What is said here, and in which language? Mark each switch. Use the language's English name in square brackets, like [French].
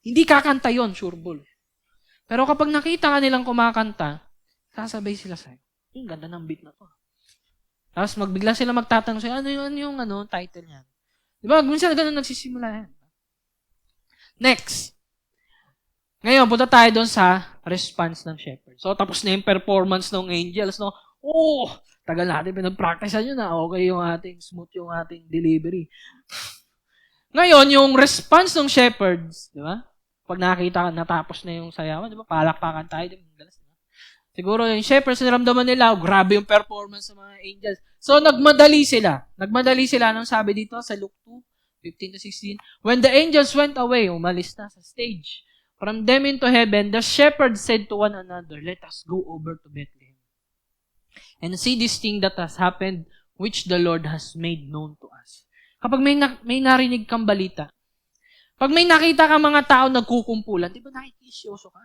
[Filipino] Hindi kakanta yon, sure bull. Pero kapag nakita ka nilang kumakanta, sasabay sila sa'yo. Yung ganda ng beat na to. Tapos bigla sila magtatanong sa'yo, ano yung title niyan? Diba? Minsan ganun nagsisimula yan. Next. Ngayon, punta tayo doon sa response ng shepherd. So, tapos na yung performance ng angels, no? Oh, tagal natin pinag-practicean yun na. Okay smooth yung ating delivery. Ngayon, yung response ng shepherds, di ba? Pag nakita ka, natapos na yung sayawan, di ba? Palakpakan tayo. Diba? Siguro yung shepherds, naramdaman nila, grabe yung performance ng mga angels. So, nagmadali sila. Nagmadali sila, anong sabi dito sa Luke 2:15-16? [English] When the angels went away, [Filipino] umalis na sa stage. [English] From them into heaven, the shepherds said to one another, let us go over to Bethlehem and see this thing that has happened, which the Lord has made known to us. [Filipino] Kapag may narinig kang balita, pag may nakita kang mga tao nagkukumpulan, di ba nakikisyoso ka?